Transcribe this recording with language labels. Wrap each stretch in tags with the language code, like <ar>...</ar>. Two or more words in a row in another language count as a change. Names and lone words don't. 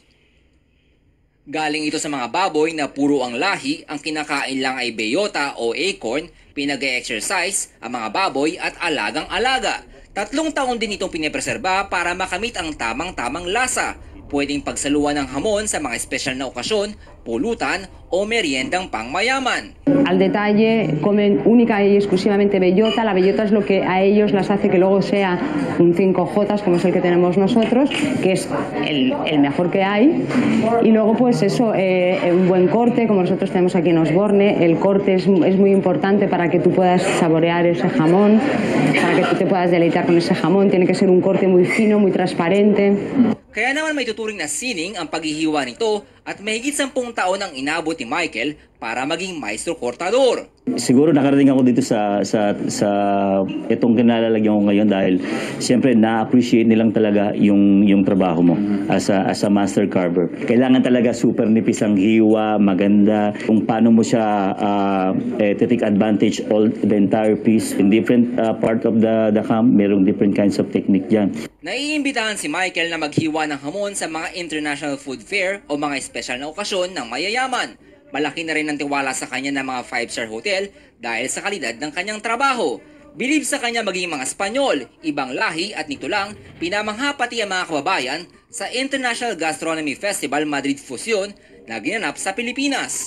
<tl>Galing ito sa mga baboy na puro ang lahi, ang kinakain lang ay beyota o acorn, pinag-exercise ang mga baboy at alagang-alaga. 3 taon din itong pinipreserba para makamit ang tamang-tamang lasa. Pwedeng pagsaluan ng hamon sa mga espesyal na okasyon, pulutan o meriendang pangmayaman.</tl> <es>Al detalle, comen única y exclusivamente bellota. La bellota es lo que a ellos las hace que luego sea un 5J, como es el que tenemos nosotros, que es el mejor que hay. Y luego, pues eso, un buen corte, como nosotros tenemos aquí en Osborne. El corte es muy importante para que tú puedas saborear ese jamón, para que tú te puedas deleitar con ese jamón. Tiene que ser un corte muy fino, muy transparente.</es> <tl>Kaya naman may tuturing na sining ang paghihiwa nito at mahigit 10 taon ang inabot ni Michael para maging</tl> <es>Maestro Cortador.</es> <tl>Siguro nakarating ako dito sa itong kinalalagyan ko ngayon dahil siyempre na-appreciate nilang talaga yung trabaho mo</tl> <en>as a master carver.</en> <tl>Kailangan talaga super nipis ang hiwa, maganda, kung paano mo siya</tl> <en>take advantage all the entire piece. In different part of the ham,</en> <tl>merong</tl> <en>different kinds of technique</en> <tl>dyan. Naiimbitahan si Michael na maghiwa ng hamon sa mga</tl> <en>international food fair</en> <tl>o mga espesyal na okasyon ng mayayaman. Malaki na rin ang tiwala sa kanya ng mga</tl> <en>5-star hotel</en> <tl>dahil sa kalidad ng kanyang trabaho. Bilib sa kanya maging mga Espanyol, ibang lahi at nito lang, pinamangha pati ang mga kababayan sa International Gastronomy Festival Madrid Fusion na ginanap sa Pilipinas.</tl>